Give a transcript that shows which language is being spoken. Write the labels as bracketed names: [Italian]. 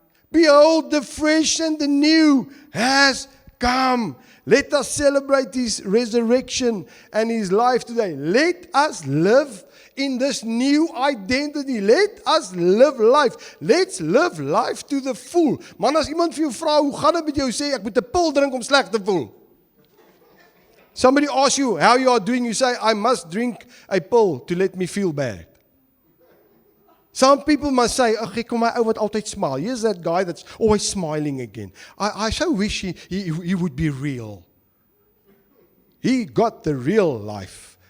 [English] Behold, the fresh and the new has come. Let us celebrate His resurrection and His life today. Let us live in this new identity. Let us live life. Let's live life to the full. [Afrikaans] Man, as iemand vir jou vra, hoe gaan dit met jou, sê ek moet 'n pil drink om sleg te voel. [English] Somebody asks you how you are doing, you say, I must drink a pill to let me feel bad. Some people must say, okay, [Afrikaans] kom my ou wat altyd [English] smile. Here's that guy that's always smiling again. I so wish he would be real. He got the real life.